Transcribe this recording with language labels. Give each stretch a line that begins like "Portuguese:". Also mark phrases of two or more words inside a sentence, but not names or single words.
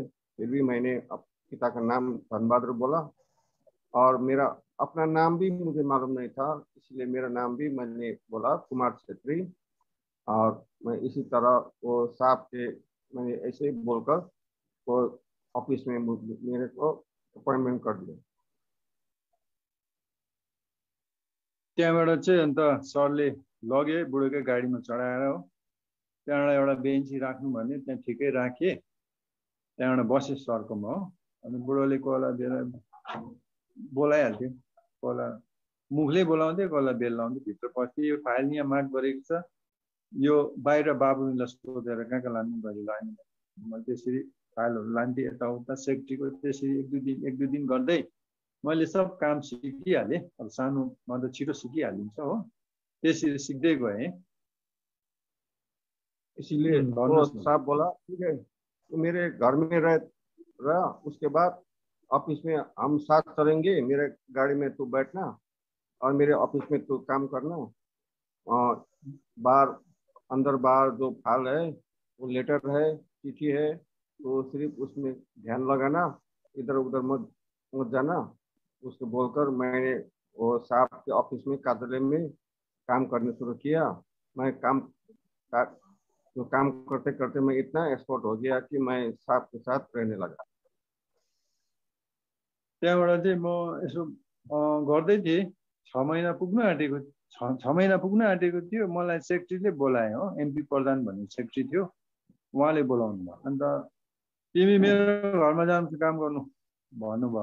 Hindi: फिर भी मैंने पिता का नाम धनबहादुर बोला और मेरा अपना नाम भी मुझे मालूम नहीं था, इसलिए मेरा नाम भी मैंने बोला कुमार छेत्री। और मैं इसी तरह वो साहब के मैंने ऐसे ही बोलकर वो ऑफिस में मेरे को अपॉइंटमेंट कर दिया।
Nepali: त्यहाँबाट चाहिँ अन्त सरले लगे बुढोकै गाडीमा चढाएर हो। त्यहाँबाट एउटा बेन्ची राख्नु भने त्यहाँ ठिकै राखेँ। त्यहाँबाट बसेँ सरकोमा हो। अनि बुढोले कोला बेला बोलाइहाल्थ्यो, कोला मुखले बोलाउँथ्यो, कोला बेल लाउँथ्यो। भित्र पस्थ्यो, यो फाइल यहाँ मार्क गरेको छ, यो बाहिर बाबुलाई सोधेर कहाँ कहाँ लानु गरी लाने। मैले त्यसरी फाइलहरू लान्थेँ यताउता सेक्रेटरीको। त्यसरी एक दुई दिन गर्दै मैले सब काम सिकिहालेँ। अब सानोमा त छिटो सिकिहालिन्छ हो, त्यसरी सिक्दै गएँ।
Hindi: इसीलिए वो साहब बोला ठीक है तो मेरे घर में रह, उसके बाद ऑफिस में हम साथ चलेंगे, मेरे गाड़ी में तू बैठना और मेरे ऑफिस में तू काम करना। और बाहर अंदर बाहर जो फाइल है वो लेटर है, चिट्ठी है, तो सिर्फ उसमें ध्यान लगाना, इधर उधर मत जाना। उसको बोलकर मैंने वो साहब के ऑफिस में कार्यालय में काम करने शुरू किया। मैं काम करते करते मैं इतना एक्सपर्ट हो गया कि मैं साहब के साथ रहने लगा।
Nepali: त्यहाँबाट चाहिँ म यसो गर्दै थिएँ। 6 महिना पुग्न आँटेको 6 महिना पुग्न आँटेको थियो। मलाई सेक्रेटरीले बोलाए हो, एमपी प्रधान भन्ने सेक्रेटरी थियो, उहाँले बोलाउनु भयो। अन्त तिमी मेरो घरमा जानु काम गर्नु भन्नुभयो।